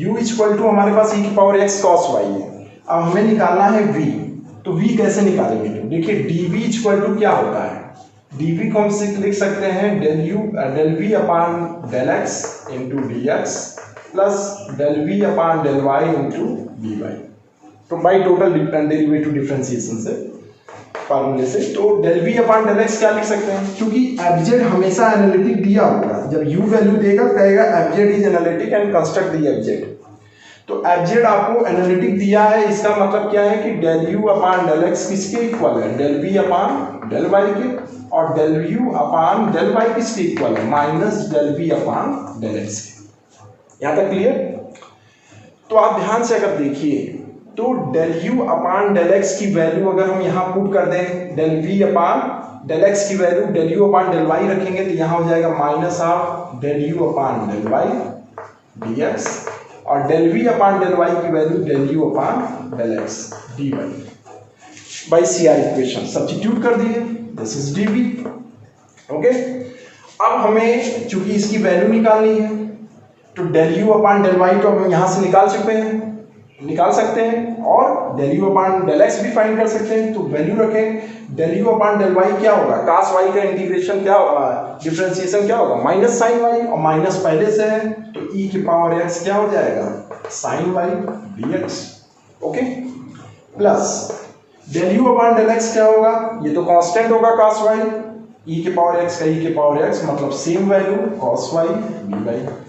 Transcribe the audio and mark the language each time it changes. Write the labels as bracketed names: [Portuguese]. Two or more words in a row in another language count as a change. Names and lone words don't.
[English] u equal to [Hindi] हमारे पास e की पावर x cos y है। अब हमें निकालना है v, तो v कैसे निकालेंगे? तो देखिए [English] dv equal to [Hindi] क्या होता है, dv को हम लिख सकते हैं [English] del v upon del x into dx plus del v upon del y into dy, [Hindi] तो [English] by total derivative differentiation [Hindi] से फॉर्मूले से। तो [English] del v upon del x [Hindi] क्या लिख सकते हैं, क्योंकि एफजेड हमेशा एनालिटिक दिया होगा। जब u वैल्यू देगा कहेगा [English] FZ is analytic and construct the FZ. [Hindi] तो एफजेड आपको एनालिटिक दिया है, इसका मतलब क्या है कि [English] del u upon del x [Hindi] किसके इक्वल है, [English] del v upon del y [Hindi] के, और [English] del u upon del y [Hindi] किसके इक्वल है, [English] minus del v upon del x [Hindi] के। यहाँ तक क्लियर? तो आप ध्यान से अगर देखिए तो [English] del u upon del x [Hindi] की वैल्यू अगर हम यहाँ पुट कर दें, [English] del v upon del x [Hindi] की वैल्यू [English] del u upon del y [Hindi] रखेंगे तो यहाँ हो जाएगा [English] minus of del u upon del y dx, [Hindi] और [English] del v upon del y [Hindi] की वैल्यू [English] del u upon del x dy by CR equation substitute [Hindi] कर दिए, [English] this is dv. [Hindi] ओके, अब हमें चूंकि इसकी वैल्यू निकालनी है तो [English] del u upon del y [Hindi] तो हम यहाँ से निकाल सकते हैं और [English] del u upon del x [Hindi] भी फाइंड कर सकते हैं। तो वैल्यू रखें, [English] del u upon del y [Hindi] क्या होगा, cos y का इंटीग्रेशन क्या होगा, डिफरेंशिएशन क्या होगा, [English] minus sine y, [Hindi] और माइनस पहले से है तो e की पावर x क्या हो जाएगा, [English] sine y dx. [Hindi] ओके, प्लस [English] del u upon del x [Hindi] क्या होगा, ये तो कांस्टेंट होगा cos y, e के पावर x का e के पावर x मतलब [English] same value cos y dy.